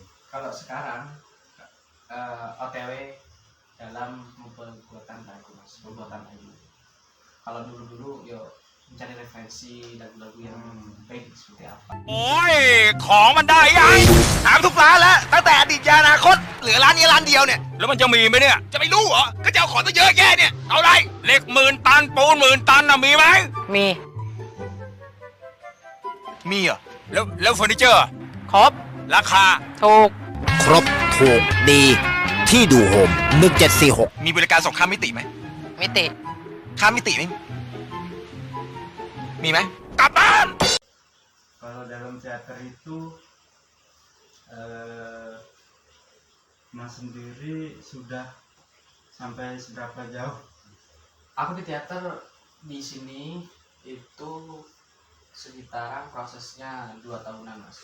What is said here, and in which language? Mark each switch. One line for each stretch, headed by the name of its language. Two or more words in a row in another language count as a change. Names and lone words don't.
Indonesian: Kalau sekarang OTW dalam pembuatan lagu, mas, pembuatan lagu. Kalau dulu yo mencari referensi lagu-lagu yang baik seperti apa.
Thai: โอ้ยของมันได้ยังถามทุกร้านแล้วตั้งแต่อดีตยาอนาคตเหลือร้านนี้ร้านเดียวเนี่ยแล้วมันจะมีไหมเนี่ยจะไม่รู้เหรอก็จะเอาของตั้งเยอะแยะเนี่ยเอาไรเหล็ก10,000 ตันปูน10,000 ตันน่ะมีไหม มี มีเหรอแล้วเฟอร์นิเจอร์ ครบ ราคา ถูก ครบถูกดีที่ดูโฮม1746 มีบริการส่งข้ามมิติไหม มิติ ข้ามมิติไหมมีไหมกลับบ้าน
Indonesian: Kalau dalam teater itu Mas sendiri sudah sampai seberapa jauh? Aku di teater di sini itu sekitaran prosesnya 2 tahunan, mas.